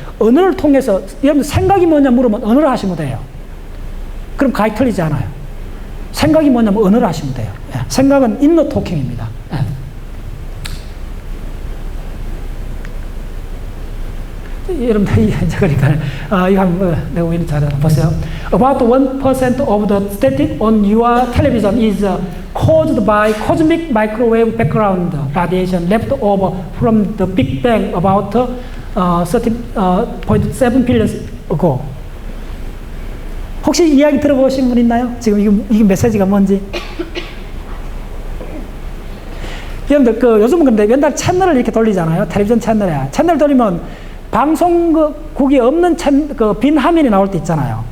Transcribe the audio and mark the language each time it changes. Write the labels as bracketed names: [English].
[Korean] 언어를 통해서, 여러분 생각이 뭐냐 물으면 언어를 하시면 돼요. 그럼 가히 틀리지 않아요. 생각이 뭐냐면 언어를 하시면 돼요. 예. 생각은 인너 토킹입니다. 예. 여러분들, 이제 그러니까, 이거 한번 내가 오늘 잘 보세요. [English] About 1% of the static on your television is caused by cosmic microwave background radiation left over from the Big Bang about 13.7 billion ago. [Korean] 혹시 이야기 들어보신 분 있나요? 지금 이게 메시지가 뭔지? 여러분들, 요즘은 근데 맨날 채널을 이렇게 돌리잖아요. 텔레비전 채널에. 채널 돌리면 방송국이 없는 빈 화면이 나올 때 있잖아요.